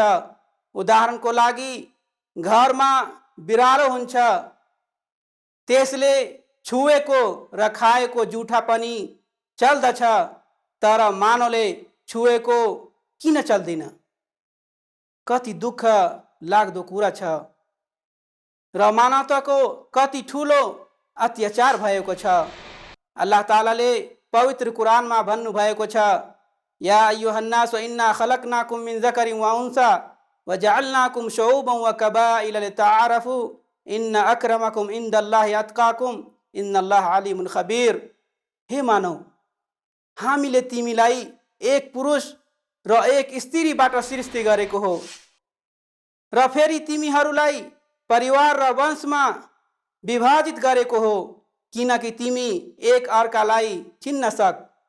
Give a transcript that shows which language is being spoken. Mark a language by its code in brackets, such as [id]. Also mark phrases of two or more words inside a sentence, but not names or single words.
[ne] उदाहरणको लागि, घरमा बिरालो हुन्छ, त्यसले छुएको र खाएको जुठा पनि चल्दछ, तर मानवले छुएको किन चल्दैन? कति दुःख लाग्दो कुरा छ र मानवताको कति ठुलो अत्याचार भएको छ। अल्लाह तालाले पवित्र कुरानमा भन्नुभएको छ, [ar] يا أيها الناس إنا خلقناكم من ذكر وأنثى وجعلناكم شعوبا وقبائل لتعارفوا إن أكرمكم عند الله أتقاكم إن الله عليم خبير. [ne] हे मानव, हामीले तिमीलाई एक पुरुष र एक स्त्रीबाट सृष्टि गरेको हो र फेरि तिमीहरूलाई परिवार र वंशमा विभाजित गरेको हो, किनकि तिमी एक अर्कालाई चिन्न सक।